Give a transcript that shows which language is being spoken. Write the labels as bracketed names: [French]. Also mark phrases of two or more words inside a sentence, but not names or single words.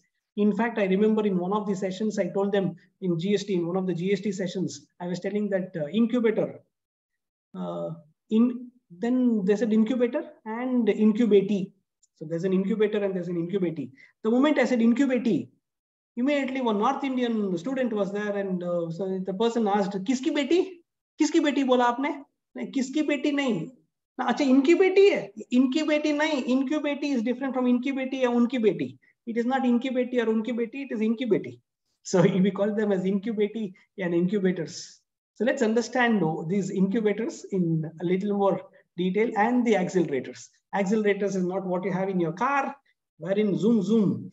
[English] In fact, I remember in one of the sessions, I told them in GST, in one of the GST sessions, I was telling that incubator, then there's an incubator and incubatee. So there's an incubator and there's an incubatee. The moment I said incubatee, immediately one North Indian student was there, and so the person asked, [Hindi] "किसकी बेटी? किसकी बेटी बोला आपने? किसकी बेटी नहीं. अच्छा इनक्यूबेटी है. इनक्यूबेटी नहीं. [English] Incubati is different from incubati or [Hindi] उनकी बेटी. [English] It is not incubati or [Hindi] उनकी बेटी. [English] It is incubati. So we call them as incubati and incubators. So let's understand these incubators in a little more detail, and the accelerators. Accelerators is not what you have in your car, wherein zoom, zoom.